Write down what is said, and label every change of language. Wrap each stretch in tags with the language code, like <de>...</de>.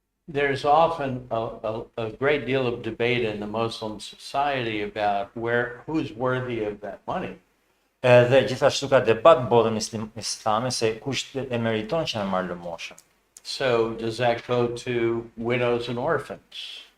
<en>There's often a great deal of debate in the Muslim society about who's worthy of that money.</en> <sq>Edhe gjithashtu ka debat në botën islame se kush e meriton që me marrë lëmosha.</sq> <en>So does that go to widows and orphans?</en>